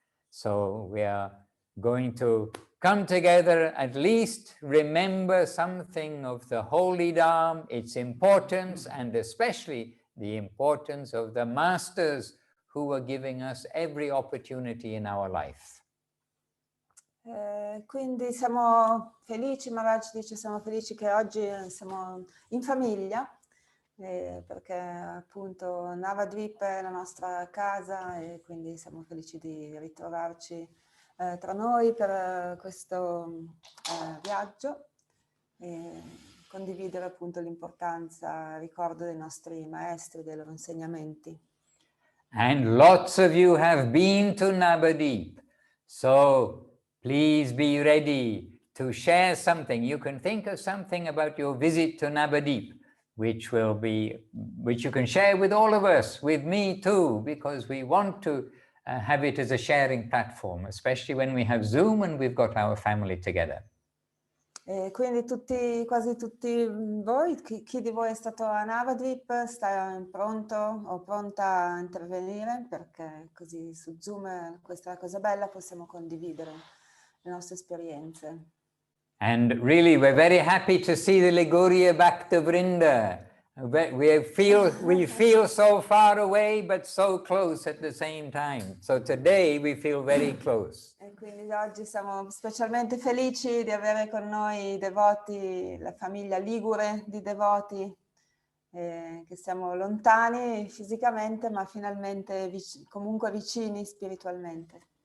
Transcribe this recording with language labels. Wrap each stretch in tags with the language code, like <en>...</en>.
<en>So we are going to come together, at least remember something of the holy Dham, its importance, and especially the importance of the masters who are giving us every opportunity in our life.</en> <it>Quindi siamo felici, Maharaj dice, siamo felici che oggi siamo in famiglia, perché appunto Navadwip è la nostra casa e quindi siamo felici di ritrovarci tra noi per questo viaggio e condividere appunto l'importanza, il ricordo dei nostri maestri, dei loro insegnamenti.</it> <en>And lots of you have been to Navadwip, so please be ready to share something. You can think of something about your visit to Navadwip, which you can share with all of us, with me too, because we want to have it as a sharing platform, especially when we have Zoom and we've got our family together.</en> <it>E quindi quasi tutti voi, chi di voi è stato a Navadwip sta pronto o pronta a intervenire, perché così su Zoom, questa è la cosa bella, possiamo condividere le nostre esperienze.</it> <en>And really, we're very happy to see the Gaudiya Vaisnava. We feel so far away, but so close at the same time. So today we feel very close.</en> <it>E quindi oggi siamo specialmente felici di avere con noi i devoti, la famiglia ligure di devoti, che siamo lontani fisicamente, ma finalmente comunque vicini spiritualmente.</it>